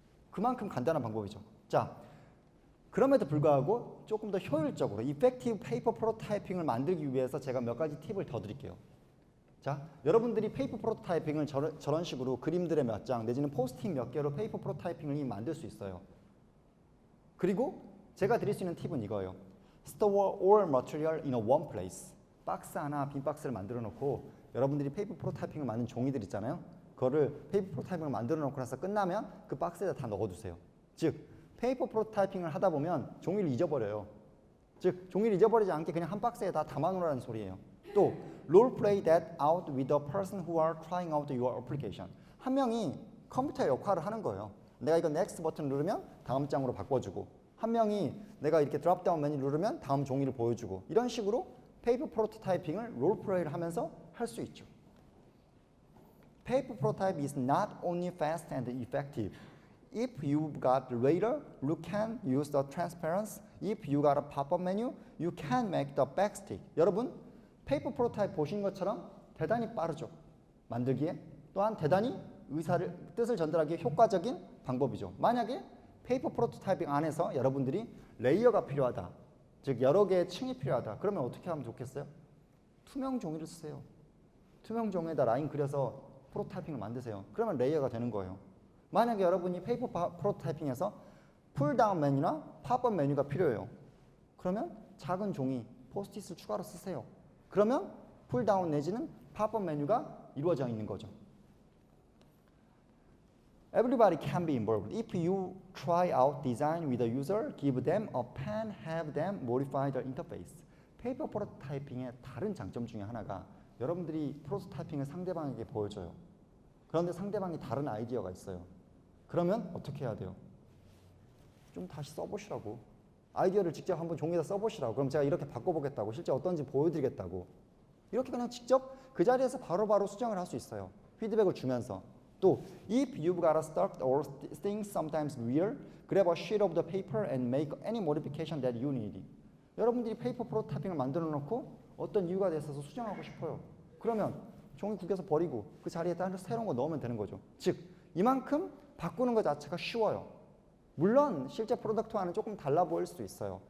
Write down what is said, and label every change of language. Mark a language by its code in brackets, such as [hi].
[ko] 그만큼 간단한 방법이죠. 자, 그럼에도 불구하고 조금 더 효율적으로 이펙티브 페이퍼 프로토타이핑을 만들기 위해서 제가 몇 가지 팁을 더 드릴게요. 자, 여러분들이 페이퍼 프로토타이핑을 저런 식으로 그림들의 몇 장 내지는 포스트잇 몇 개로 페이퍼 프로토타이핑을 만들 수 있어요. 그리고 제가 드릴 수 있는 팁은 이거예요. [en] Store all material in a one place. [ko] 박스 하나, 빈 박스를 만들어 놓고 여러분들이 페이퍼 프로타이핑을 만든 종이들 있잖아요. 그거를 페이퍼 프로타이핑을 만들어 놓고 나서 끝나면 그 박스에다 다 넣어두세요. 즉 페이퍼 프로타이핑을 하다 보면 종이를 잊어버려요. 즉 종이를 잊어버리지 않게 그냥 한 박스에 다 담아놓으라는 소리예요. [en] 또 role play that out with the person who are trying out your application. [ko] 한 명이 컴퓨터의 역할을 하는 거예요. 내가 이거 next 버튼 누르면 다음 장으로 바꿔주고, 한 명이 내가 이렇게 드롭 다운 메뉴 누르면 다음 종이를 보여주고, 이런 식으로 페이퍼 프로토타이핑을 롤 플레이를 하면서 할 수 있죠. [en] Paper prototype is not only fast and effective. If you've got the radar, you can use the transparency. If you got a pop-up menu, you can make the backstick. [ko] 여러분, 페이퍼 프로토타입 보신 것처럼 대단히 빠르죠. 만들기에. 또한 대단히 뜻을 전달하기에 효과적인 방법이죠. 만약에 페이퍼 프로토타이핑 안에서 여러분들이 레이어가 필요하다. 즉 여러 개의 층이 필요하다. 그러면 어떻게 하면 좋겠어요? 투명 종이를 쓰세요. 투명 종이에다 라인 그려서 프로토타이핑을 만드세요. 그러면 레이어가 되는 거예요. 만약에 여러분이 페이퍼 프로토타이핑에서 풀다운 메뉴나 팝업 메뉴가 필요해요. 그러면 작은 종이, 포스트잇을 추가로 쓰세요. 그러면 풀다운 내지는 팝업 메뉴가 이루어져 있는 거죠. [en] Everybody can be involved. If you try out design with a user, give them a pen, have them modify the interface. [ko] 페이퍼 프로토타이핑의 다른 장점 중에 하나가 여러분들이 프로토타이핑을 상대방에게 보여줘요. 그런데 상대방이 다른 아이디어가 있어요. 그러면 어떻게 해야 돼요? 좀 다시 써보시라고. 아이디어를 직접 한번 종이에다 써보시라고. 그럼 제가 이렇게 바꿔보겠다고. 실제 어떤지 보여드리겠다고. 이렇게 그냥 직접 그 자리에서 바로바로 수정을 할 수 있어요. 피드백을 주면서. [en] 또 if you've got a stuck or things sometimes weird, grab a sheet of the paper and make any modification that you need. [ko] 여러분들이 페이퍼 프로토타이핑을 만들어 놓고 어떤 이유가 있어서 수정하고 싶어요. 그러면 종이 구겨서 버리고 그 자리에 다른 새로운 거 넣으면 되는 거죠. 즉 이만큼 바꾸는 것 자체가 쉬워요. 물론 실제 프로덕트와는 조금 달라 보일 수도 있어요.